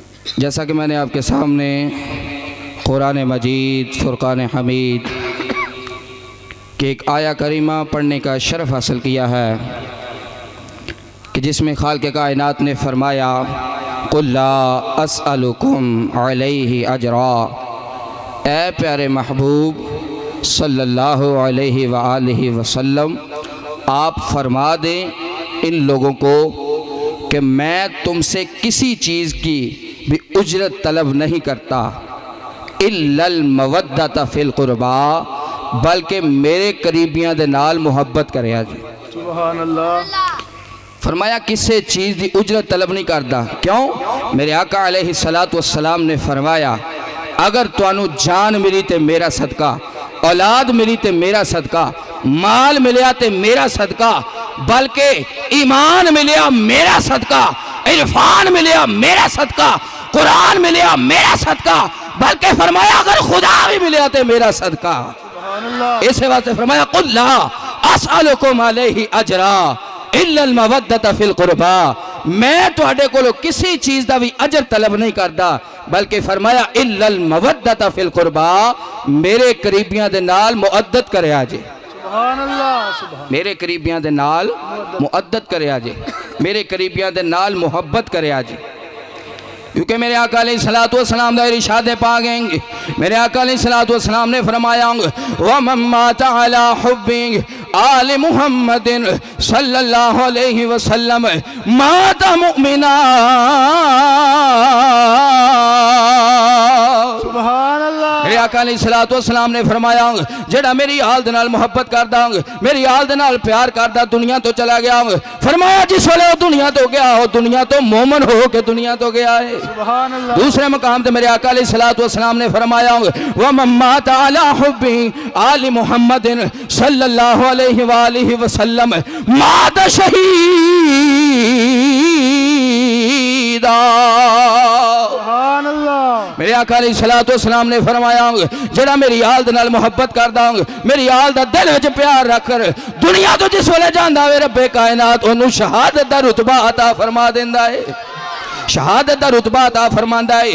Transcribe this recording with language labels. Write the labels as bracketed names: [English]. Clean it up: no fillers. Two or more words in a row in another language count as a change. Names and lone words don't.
[Urdu] جیسا کہ میں نے آپ کے سامنے قرآن مجید فرقان حمید کی ایک آیہ کریمہ پڑھنے کا شرف حاصل کیا ہے کہ جس میں خالق کائنات نے فرمایا [Arabic] قل لا أسألكم عليه أجرا. [Urdu] اے پیارے محبوب [Arabic] صلى الله عليه وآله وسلم, [Urdu] آپ فرما دیں ان لوگوں کو کہ میں تم سے کسی چیز کی بھی اجرت طلب نہیں کرتا, [Arabic] إلا المودة في القربى, [Punjabi] بلکہ میرے قریبیاں دے نال محبت کرے جی. [Arabic] سبحان الله. [Urdu] فرمایا کسی چیز کی اجرت طلب نہیں کرتا. क्यों? [Punjabi] میرے آقا [Arabic] عليه الصلاة والسلام [Punjabi] نے فرمایا اگر تہانوں جان ملی تو میرا صدقہ، اولاد ملی تو میرا صدقہ، مال ملیا تو میرا صدقہ، بلکہ ایمان ملیا میرا صدقہ، عرفان ملیا میرا صدقہ، قرآن ملیا میرا صدقہ، بلکہ فرمایا اگر خدا بھی ملیا تو میرا صدقہ. [Urdu] اس واسطے فرمایا [Arabic] قل لا أسألكم عليه أجرا إلا المودة في القربى, [Urdu] मैं [Punjabi] تہاڈے کولوں [Urdu] کسی چیز کا بھی اجر طلب نہیں کرتا، بلکہ فرمایا [Arabic] إلا المودة في القربى, [Punjabi] میرے قریبیاں دے نال مودت کرے آجے. [Arabic] سبحان الله۔ سبحان. [Punjabi] میرے قریبیاں دے نال مودت کرے آجے، میرے قریبیاں دے نال محبت کرے آجے. کیونکہ میرے آقا [Arabic] عليه الصلاة والسلام [Punjabi] دا ارشاد پاک ہے، میرے آقا [Arabic] عليه الصلاة والسلام [Punjabi] نے فرمایا [Arabic] ومن مات على حب آل محمد صلى الله عليه وسلم مات مؤمنا. سبحان الله. [Punjabi] میرے آقا [Arabic] عليه الصلاة والسلام [Punjabi] نے فرمایا جیہڑا میری آل دے نال محبت کردا، میری آل دے نال پیار کردا، دنیا توں چلا گیا. فرمایا جس ویلے او دنیا توں گیا، او دنیا توں مومن ہو کے دنیا توں گیا ہے. [Arabic] سبحان الله. [Urdu] دوسرے مقام پے میرے آقا [Arabic] عليه الصلاة والسلام [Urdu] نے فرمایا [Arabic] ومن مات على حب آل محمد صلى الله عليه وآله وسلم مات شهيدا. سبحان الله. [Punjabi] میرے آقا [Arabic] عليه الصلاة والسلام [Punjabi] نے فرمایا جیہڑا میری آل دے نال محبت کردا، میری آل دا دل وچ پیار رکھ کر دنیا توں جس ویلے جاندا وے ربِ کائنات اوہنوں شہادت دا رتبہ عطا فرما دیندا ہے، شہادت دا رتبہ عطا فرماندا ہے.